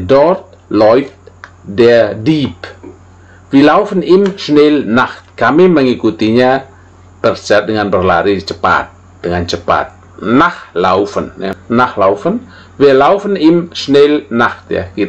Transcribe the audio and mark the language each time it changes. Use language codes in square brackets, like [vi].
[de] Dort läuft der Dieb. Wir laufen ihm schnell nach. [id] Kami mengikutinya dengan berlari cepat, dengan cepat. [de] Nachlaufen, ya. Nachlaufen, wir laufen ihm schnell nach, ya.